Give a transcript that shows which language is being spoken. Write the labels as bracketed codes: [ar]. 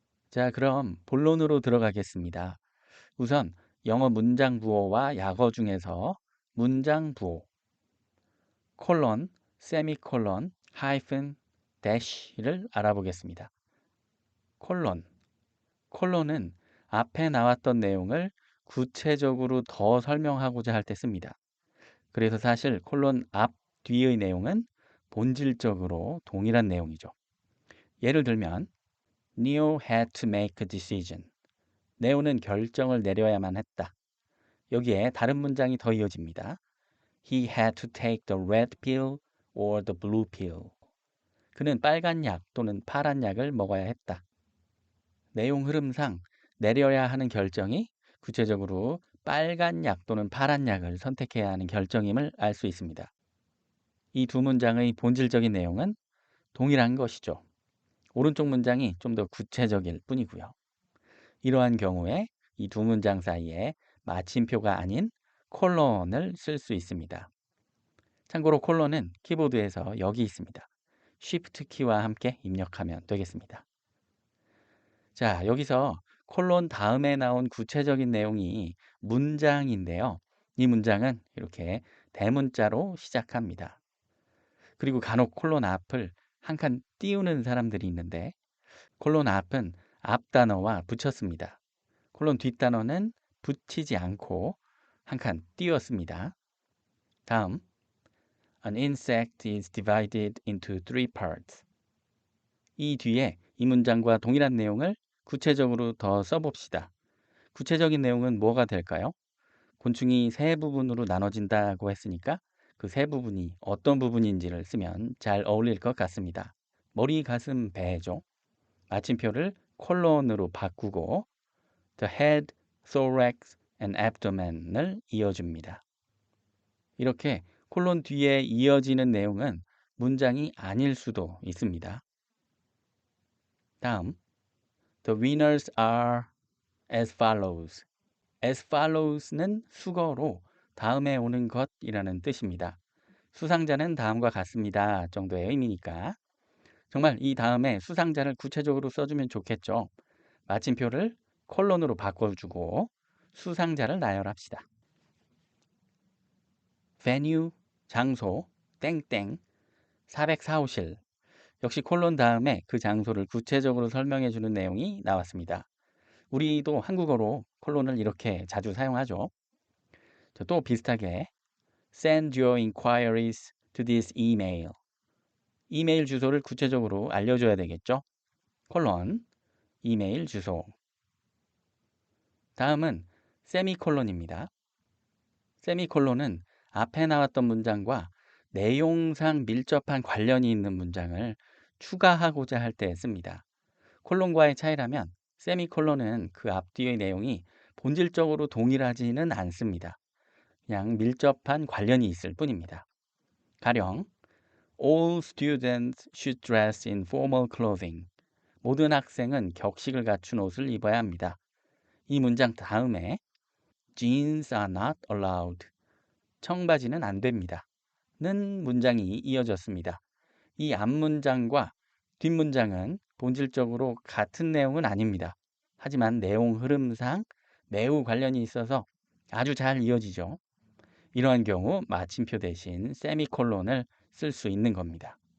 [ko] 자, 그럼 본론으로 들어가겠습니다. 우선 영어 문장 부호와 약어 중에서 문장 부호, 콜론, 세미콜론, 하이픈, 대쉬를 알아보겠습니다. 콜론. 콜론은 앞에 나왔던 내용을 구체적으로 더 설명하고자 할 때 씁니다. 그래서 사실 콜론 앞 뒤의 내용은 본질적으로 동일한 내용이죠. 예를 들면 [en] Neo had to make a decision. [ko] 네오는 결정을 내려야만 했다. 여기에 다른 문장이 더 이어집니다. [en] He had to take the red pill or the blue pill. [ko] 그는 빨간 약 또는 파란 약을 먹어야 했다. 내용 흐름상 내려야 하는 결정이 구체적으로 빨간 약 또는 파란 약을 선택해야 하는 결정임을 알 수 있습니다. 이 두 문장의 본질적인 내용은 동일한 것이죠. 오른쪽 문장이 좀 더 구체적일 뿐이고요. 이러한 경우에 이 두 문장 사이에 마침표가 아닌 콜론을 쓸 수 있습니다. 참고로 콜론은 키보드에서 여기 있습니다. Shift 키와 함께 입력하면 되겠습니다. 자, 여기서 콜론 다음에 나온 구체적인 내용이 문장인데요. 이 문장은 이렇게 대문자로 시작합니다. 그리고 간혹 콜론 앞을 한 칸 띄우는 사람들이 있는데 콜론 앞은 앞 단어와 붙였습니다. 콜론 뒷 단어는 붙이지 않고 한 칸 띄웠습니다. 다음, [en] An insect is divided into three parts. [ko] 이 뒤에 이 문장과 동일한 내용을 구체적으로 더 써봅시다. 구체적인 내용은 뭐가 될까요? 곤충이 세 부분으로 나눠진다고 했으니까 그 세 부분이 어떤 부분인지를 쓰면 잘 어울릴 것 같습니다. 머리, 가슴, 배죠. 마침표를 콜론으로 바꾸고 [en] the head, thorax and abdomen을 이어줍니다. [ko] 이렇게 콜론 뒤에 이어지는 내용은 문장이 아닐 수도 있습니다. 다음, [en] the winners are as follows. [ko] as follows는 수거로 다음에 오는 것이라는 뜻입니다. 수상자는 다음과 같습니다 정도의 의미니까 정말 이 다음에 수상자를 구체적으로 써주면 좋겠죠. 마침표를 콜론으로 바꿔주고 수상자를 나열합시다. venue, 장소, 땡땡, 404호실. 역시 콜론 다음에 그 장소를 구체적으로 설명해주는 내용이 나왔습니다. 우리도 한국어로 콜론을 이렇게 자주 사용하죠. 또 비슷하게 [en] send your inquiries to this email. [ko] 이메일 주소를 구체적으로 알려줘야 되겠죠. 콜론, 이메일 주소. 다음은 세미콜론입니다. 세미콜론은 앞에 나왔던 문장과 내용상 밀접한 관련이 있는 문장을 추가하고자 할 때 씁니다. 콜론과의 차이라면 세미콜론은 그 앞뒤의 내용이 본질적으로 동일하지는 않습니다. 그냥 밀접한 관련이 있을 뿐입니다. 가령 [en] All students should dress in formal clothing. [ko] 모든 학생은 격식을 갖춘 옷을 입어야 합니다. 이 문장 다음에 [en] Jeans are not allowed. [ko] 청바지는 안 됩니다. 는 문장이 이어졌습니다. 이 앞문장과 뒷문장은 본질적으로 같은 내용은 아닙니다. 하지만 내용 흐름상 매우 관련이 있어서 아주 잘 이어지죠. 이러한 경우 마침표 대신 세미콜론을 쓸 수 있는 겁니다.